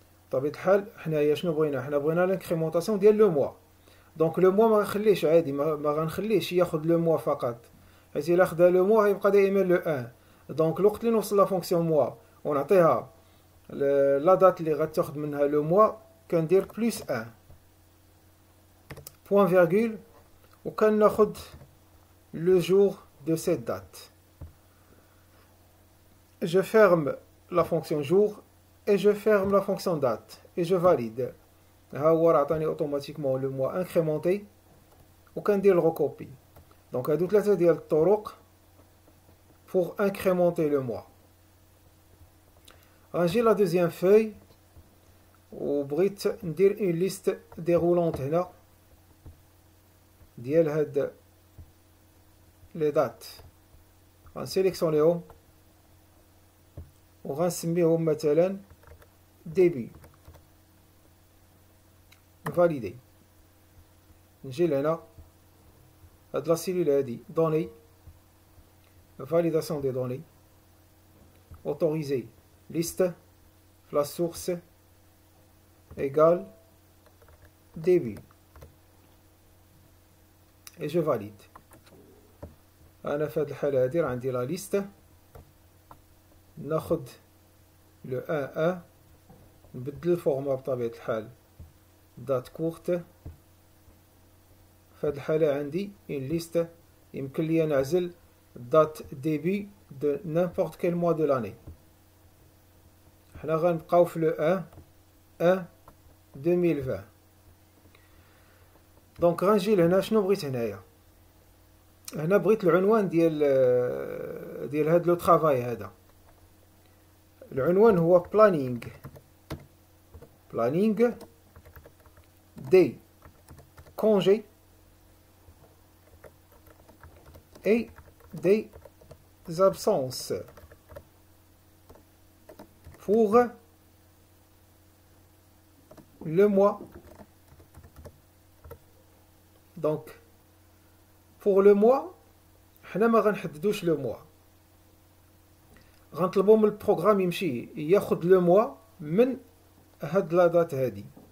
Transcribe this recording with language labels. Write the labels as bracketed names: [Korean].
[Arabic] طبيعة الحال حنايا شنو بغينا؟ حنا بغينا لانكريمونطاسيون ديال لو موا، دونك لو موا ما غنخليش عادي، ما غنخليش ياخد لو موا فقط، حيت الا خدا لو موا غيبقى دائما لو 1. دونك الوقت اللي نوصل لا فونكسيون موا ونعطيها لا دات اللي غتاخد منها لو موا، كندير بلس 1 بوين فيرغول وكناخد لو جور [French] de cette date. Je ferme la fonction jour et je ferme la fonction date et je valide. [Arabic] ها هو راه عطاني اوتوماتيكمون لو موا انكريمونتي وكندير الغوكوبي. دونك هادو ثلاثه ديال الطرق [French] pour incrémenter le mois. [Arabic] غنجي لا دوزيام فوي وبغيت ندير اون ليست ديرولونت هنا ديال هاد لي دات، غنسيليكسيونيهم وغنسميهم مثلا ديبي، نفاليدي. نجي لهنا هاد لا سيلول هادي دوني [French] validation des données, autoriser liste, la source égale début et je valide. [Arabic] أنا في هاد الحالة هادي راه عندي لا ليست، ناخد لو 1 نبدل الفورما بطبيعة الحال دات كورت. في هاد الحالة عندي une ليست، يمكن لي نعزل [French] date début de n'importe quel mois de l'année. [Arabic] حنا غنبقاو في لو 1 2020. دونك غنجي لهنا، شنو بغيت هنايا؟ هنا بغيت العنوان ديال هاد لو طرافاي هذا، العنوان هو [French] planning des congés et des absences pour le mois. Donc pour le mois [Arabic] حنا ما غنحددوش لو موا، غنطلبو من البروغرام يمشي ياخد لو موا من هاد لا دات هادي.